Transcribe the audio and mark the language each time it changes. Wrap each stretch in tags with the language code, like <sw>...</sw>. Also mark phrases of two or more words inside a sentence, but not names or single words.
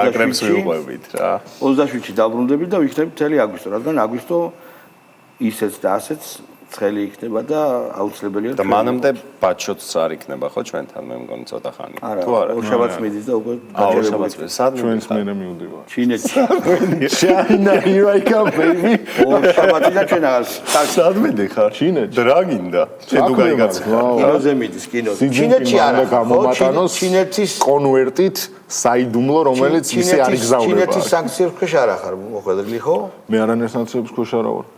<ka>27-ში დაბრუნდებით და ვიქნებით მთელი აგვისტო, რადგან აგვისტო ისეც და ასეც ცხელი იქნება და აუცილებელია და მანამდე ბაჩოც არ იქნება ხო ჩვენთან მე მგონი ცოტა ხანი თუ არა ორშაბათს მიდის და უკვე ორშაბათს სად ჩვენს მერე მივდივარ ჩინეთში</ka> <en>China here I come baby</en> <ka>ორშაბათი და ჩვენ აღარ სად მიდიხარ ჩინეთში დრაგინდა შედუ გაიგაცხა კინოზე მიდის კინოზე ჩინეთში არა გამომატანოს ჩინეთის კონვერტით საიდუმლო რომელიც ისე არ იგზავრება ჩინეთის სანქციების ქვეშ არ ახარ მოხვედრილი ხო მე არანაირ სანქციების ქვეშ არ ვარ</ka>